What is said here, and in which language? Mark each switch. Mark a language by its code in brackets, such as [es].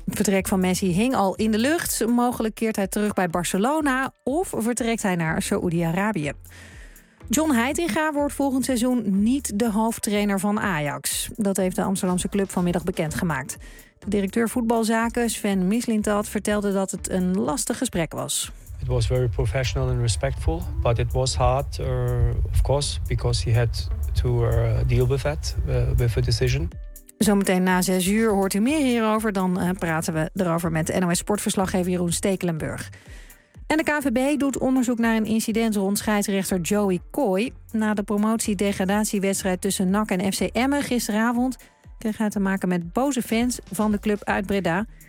[nl] Het vertrek van Messi hing al in de lucht. Mogelijk keert hij terug bij Barcelona of vertrekt hij naar Saoedi-Arabië. John Heitinga wordt volgend seizoen niet de hoofdtrainer van Ajax. Dat heeft de Amsterdamse club vanmiddag bekendgemaakt. De directeur voetbalzaken Sven Mislintat vertelde dat het een lastig gesprek was. [en] It was very professional and respectful, but it was hard, of course, because he had to deal with that, with a decision. [nl] Zometeen na 6 uur hoort u meer hierover. Dan praten we erover met NOS sportverslaggever Jeroen Stekelenburg. En de KNVB doet onderzoek naar een incident rond scheidsrechter Joey Coy. Na de promotiedegradatiewedstrijd tussen NAC en FC Emmen gisteravond kreeg hij te maken met boze fans van de club uit Breda.